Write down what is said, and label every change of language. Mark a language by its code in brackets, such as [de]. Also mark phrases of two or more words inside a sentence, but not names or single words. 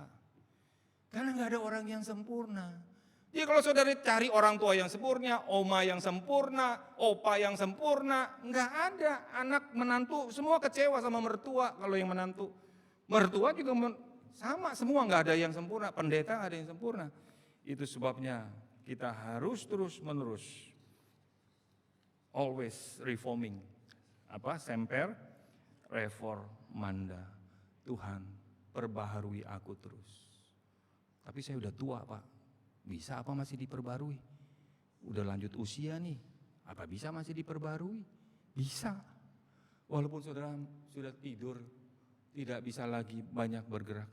[id] Karena enggak ada orang yang sempurna. Jadi kalau saudara cari orang tua yang sempurna, oma yang sempurna, opa yang sempurna, enggak ada. Anak menantu semua kecewa sama mertua kalau yang menantu. Mertua juga sama, semua enggak ada yang sempurna. Pendeta enggak ada yang sempurna. Itu sebabnya kita harus terus menerus [en] always reforming. [la] Semper reformanda. [id] Tuhan perbaharui aku terus. Tapi saya udah tua, Pak. Bisa apa masih diperbarui? Udah lanjut usia nih, apa bisa masih diperbarui? Bisa. Walaupun saudara sudah tidur, tidak bisa lagi banyak bergerak.